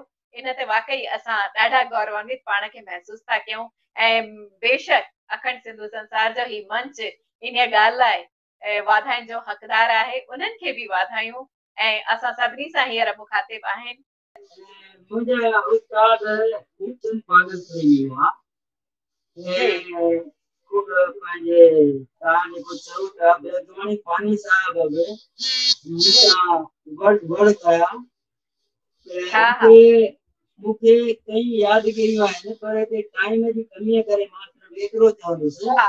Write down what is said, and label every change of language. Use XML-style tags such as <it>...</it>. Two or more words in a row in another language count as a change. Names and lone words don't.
<sd>इन ते वाकई असां ॾाढा गौरवान्वित पाण खे महसूस था कयूं। ऐं बेशक अखंड सिंधु संसार जो ही मंच इन ॻाल्हि लाइ वाधाइनि जो हक़दार आहे, उन्हनि खे बि वाधायूं। ऐं असां सभिनी सां हींअर मुखातिब आहिनि मुंहिंजा उस्ताद खूबचंद पागल प्रेमी हुआ। पंहिंजे तव्हां जेको चओ था बेदवाणी पानी साहिब बि मूंसां वड़ कया। मूंखे कई यादगिरियूं आहिनि, पर हिते टाइम जी कमीअ करे मां सिर्फ़ु एतिरो चवंदुसि।</sd>